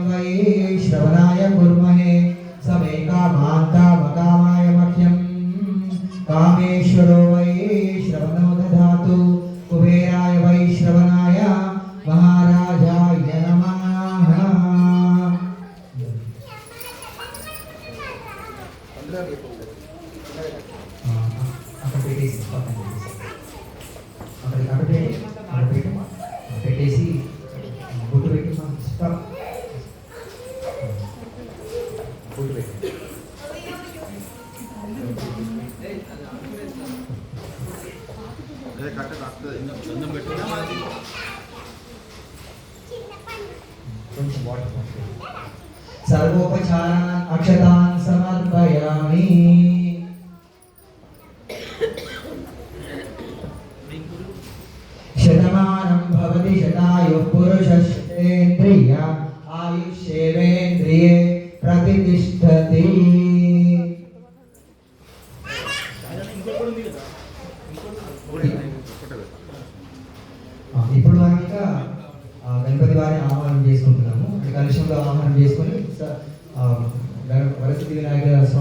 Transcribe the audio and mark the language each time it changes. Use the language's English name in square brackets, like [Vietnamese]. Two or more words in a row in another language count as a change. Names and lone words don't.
[Sanskrit] वै श्रवणाय कुर्महे समे कामाय मह्यं कामेश्वरो वै श्रवणो दधातु कुबेराय वै श्रवणाय महाराजाय नमः [Telugu] పెట్టేసి గుడ్డు పెట్టి గుడ్డు పెట్టి కొంచెం వాటర్ [Sanskrit] सर्वोपचारान् अक्षतान् समर्पयामि शतमानं भवति शतायुः पुरुषश्चेन्द्रिय आयुष्येवेन्द्रिये प्रतिष्ठति [Telugu] ఇప్పుడు మనం ఇంకా గణపతి వారిని ఆహ్వానం చేసుకుంటున్నాము కలుషంలో ఆహ్వానం చేసుకొని వరసిద్ధి వినాయక